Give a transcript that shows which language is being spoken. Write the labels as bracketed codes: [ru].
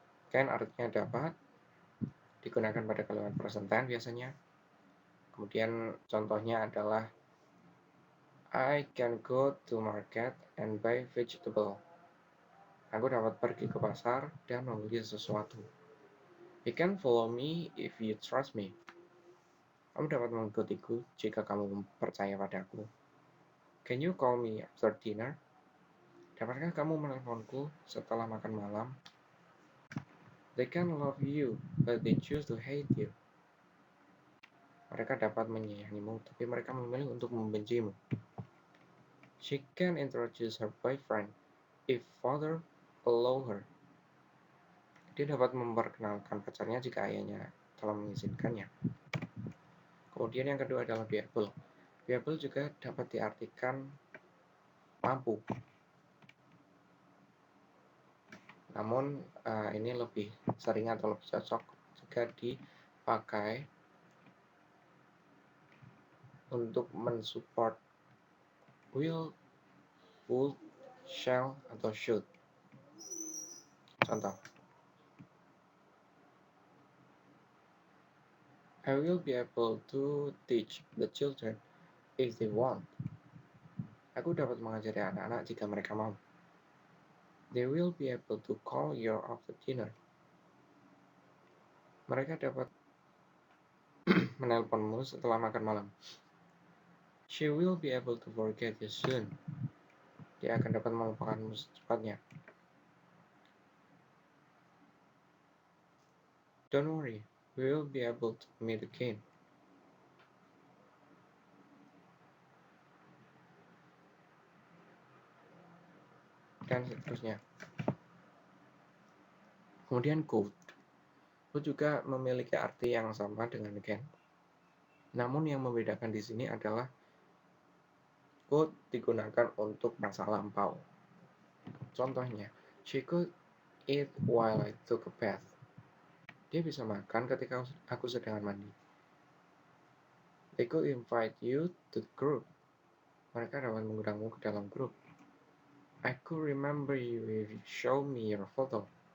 [id] Can artinya dapat, digunakan pada kalimat present tense biasanya. Kemudian contohnya adalah [en] I can go to market and buy vegetable. [id] Aku dapat pergi ke pasar dan membeli sesuatu. [en] You can follow me if you trust me. [id] Kamu dapat mengikutiku jika kamu percaya padaku. [en] Can you call me after dinner? [id] Dapatkah kamu menelponku setelah makan malam? [en] They can love you, but they choose to hate you. [id] Mereka dapat menyayangimu, tapi mereka memilih untuk membencimu. [en] She can introduce her boyfriend if father allow her. [id] Dia dapat memperkenalkan pacarnya jika ayahnya telah mengizinkannya. Kemudian yang kedua adalah be able. Be able juga dapat diartikan mampu. Namun ini lebih sering atau lebih cocok jika dipakai untuk mensupport will, would, shall, atau should. [en] Contoh, I will be able to teach the children if they want. [id] Aku dapat mengajari anak-anak jika mereka mau. [en] They will be able to call you after dinner. [id] Mereka dapat menelponmu setelah makan malam. [en] She will be able to forget you soon. [id] Dia akan dapat melupakanmu secepatnya. [en] Don't worry, we will be able to meet again. [id] Dan seterusnya. Kemudian could. Could juga memiliki arti yang sama dengan can. Namun yang membedakan di sini adalah could digunakan untuk masa lampau. [en] Contohnya, she could eat while I took a bath. [id] Dia bisa makan ketika aku sedang mandi. [en] They could invite you to the group. [id] Mereka dapat mengundangmu ke dalam grup. [en] I could remember you if you show me your photo.